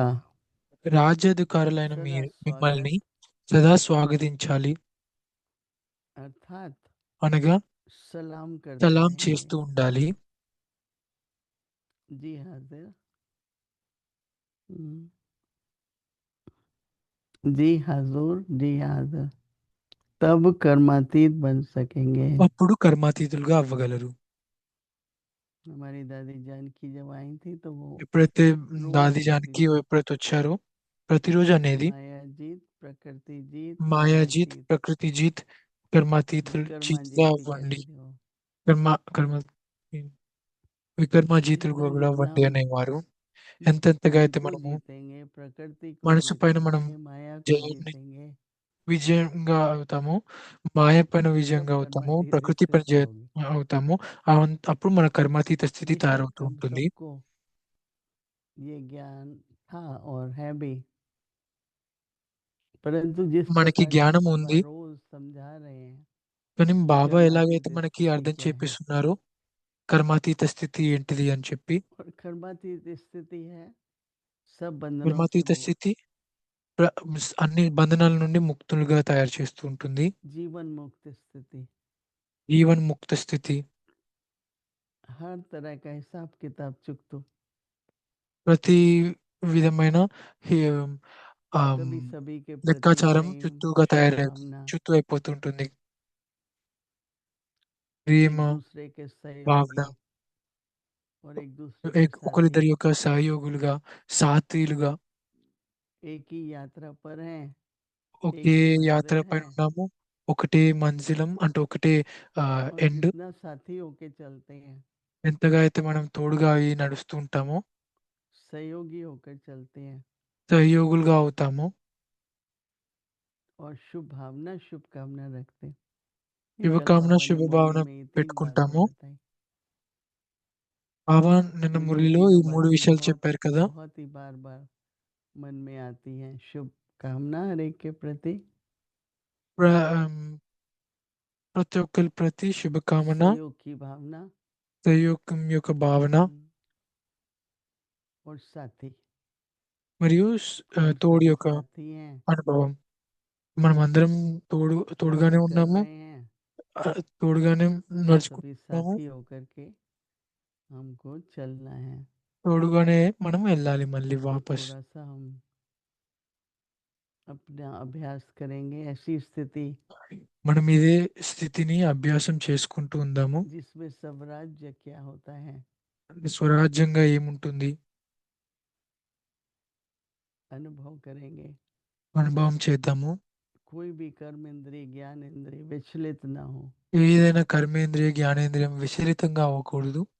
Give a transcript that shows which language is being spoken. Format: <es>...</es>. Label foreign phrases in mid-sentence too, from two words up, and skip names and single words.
<te>రాజ్యాధికారులైన</te> <hi>सदा</hi> <te>మిమ్మల్ని</te> <hi>स्वागत</hi> <te>సదా స్వాగతించాలి,</te> <hi>अर्थात</hi> <te>అనగా</te> <hi>सलाम करते</hi> <te>సలాం</te> <hi>रहेंगे।</hi> <te>చేస్తూ ఉండాలి.</te> <hi>जी हाजिर, जी हजूर, जी हाजिर, तब कर्मातीत बन सकेंगे।</hi> <te>అప్పుడు కర్మాతీతులుగా అవ్వగలరు.</te> <hi>हमारी दादी जानकी जब आई थी तो वो</hi> <te>ఎప్పుడైతే</te> <hi>रोज</hi> <te>దాది</te> <hi>कहती</hi> <te>జానకి</te> <hi>थी,</hi> <te>ఎప్పుడైతే వచ్చారో ప్రతిరోజు అనేది</te> <hi>माया जीत, प्रकृति जीत,</hi> <te>మాయాజీత్,</te> <hi>कर्मातीत, प्रकृति जीत,</hi> <te>కర్మాతీతులు</te> <hi>विकर्मा</hi> <te>జీతుగా</te> <hi>जीत भी</hi> <te>అవ్వండి.</te> <hi>कहती थी वो।</hi> <te>కర్మ కర్మ వికర్మజీతులు</te> <hi>जितना</hi> <te>కూడా</te> <hi>जितना</hi> <te>అవ్వండి</te> <hi>हम</hi> <te>అనేవారు.</te> <hi>इस</hi> <te>ఎంతెంతగా</te> <hi>तन</hi> <te>అయితే</te> <hi>को</hi> <te>మనము</te> <hi>जीतेंगे, प्रकृति को</hi> <te>మనసు పైన మనం</te> <hi>जीतेंगे, माया को</hi> <te>జయాన్ని</te> <hi>जीतेंगे,</hi> <te>విజయంగా అవుతాము, మాయ పైన</te> <hi>तब</hi> <te>విజయంగా అవుతాము,</te> <hi>कर्मातीत</hi> <te>ప్రకృతి పైన</te> <hi>स्थिति होगी।</hi> <te>అవుతాము. అప్పుడు మన కర్మాతీత స్థితి</te> <hi>बेशक</hi> <te>తయారవుతూ</te> <hi>हम</hi> <te>ఉంటుంది.</te> <hi>सबको ये ज्ञान था और है भी, परंतु जिस</hi> <te>మనకి</te> <hi>प्रकार से</hi> <te>జ్ఞానం</te> <hi>बाबा</hi> <te>ఉంది,</te> <hi>रोज समझा रहे हैं</hi> <te>కానీ</te> <hi>कि</hi> <te>బాబా ఎలాగైతే</te> <hi>कर्मातीत</hi> <te>మనకి</te> <hi>स्थिति</hi> <te>అర్థం</te> <hi>क्या है,</hi> <te>చేపిస్తున్నారో కర్మాతీత స్థితి ఏంటిది అని చెప్పి,</te> <hi>और कर्मातीत स्थिति है सब बंधनों से</hi> <te>కర్మాతీత</te> <hi>मुक्त,</hi> <te>స్థితి అన్ని బంధనాల నుండి ముక్తులుగా తయారు చేస్తూ ఉంటుంది.</te> <hi>जीवन मुक्त स्थिति,</hi> <te>జీవన్ ముక్త స్థితి,</te> <hi>हर तरह का हिसाब किताब चुकतो,</hi> <te>ప్రతి విధమైన హి- ఆమ్,</te> <hi>सभी सभी के प्रति</hi> <te>లెక్కాచారం</te> <hi>प्रेम,</hi> <te>చుట్టూగా</te> <hi>शुभ</hi> <te>తయారై</te> <hi>भावना,</hi> <te>చుట్టూ అయిపోతుంటుంది. ప్రేమ</te> <hi>एक दूसरे के</hi> <te>భావన,</te> <hi>सहयोगी और एक दूसरे के साथी,</hi> <te>ఒకరిద్దరి యొక్క సహయోగులుగా, సాథీలుగా,</te> <hi>एक ही यात्रा पर हैं, एक</hi> <te>ఒకే</te> <hi>ही</hi> <te>యాత్ర</te> <hi>मंजिल है,</hi> <te>పైన ఉన్నాము, ఒకటే మంజిలం అంటే ఒకటే</te> <hi>और</hi> <te>ఎండ్.</te> <hi>जितना साथी होके चलते हैं,</hi> <te>ఎంతగా అయితే మనం తోడుగా అయి నడుస్తూ ఉంటామో</te> <hi>सहयोगी होकर चलते हैं,</hi> <te>సహయోగులుగా అవుతాము.</te> <hi>और शुभकामना रखते हैं। ये कल</hi> <te>శుభకామన</te> <hi>बाबा ने मुरली</hi> <te>శుభభావన</te> <hi>में ये 3 बातें</hi> <te>పెట్టుకుంటాము.</te> <hi>बताई।</hi> <te>బాబా నిన్న</te> <hi>तो ये</hi> <te>మురళిలో ఈ</te> <hi>तीनों</hi> <te>3</te> <hi>बातें</hi> <te>విషయాలు చెప్పారు కదా.</te> <hi>बहुत ही बार मन में आती हैं। शुभकामना हर एक के प्रति,</hi> <te>ప్ర ఆమ్, ప్రతి ఒక్కరి ప్రతి శుభకామన,</te> <hi>सहयोग की भावना,</hi> <te>సహయోగం యొక్క భావన</te> <hi>और साथी,</hi> <te>మరియు</te> <hi>हम</hi> <te>తోడు</te> <hi>सभी</hi> <te>యొక్క</te> <hi>साथी हैं,</hi> <te>అనుభవం. మనం అందరం తోడుగానే</te> <hi>यात्रा कर</hi> <te>ఉన్నాము,</te> <hi>रहे हैं,</hi> <te>తోడుగానే</te> <hi>सभी</hi> <te>నడుచుకుంటున్నాము,</te> <hi>साथी होकर के हमको चलना है।</hi> <te>తోడుగానే మనం వెళ్ళాలి మళ్ళీ</te> <hi>तो</hi> <te>వాపస్.</te> <hi>थोड़ा सा हम अपना अभ्यास करेंगे ऐसी स्थिति</hi> <te>మనం ఇదే స్థితిని అభ్యాసం చేసుకుంటూ ఉందాము.</te> <hi>जिसमें स्वराज्य क्या होता है,</hi> <te>స్వరాజ్యంగా ఏముంటుంది</te> <hi>अनुभव करेंगे।</hi> <te>అనుభవం చేద్దాము.</te> <hi>कोई भी कर्म इंद्रिय ज्ञान इंद्रिय विचलित ना हो,</hi> <te>ఏదైనా కర్మేంద్రియ జ్ఞానేంద్రియం విచలితంగా అవ్వకూడదు.</te>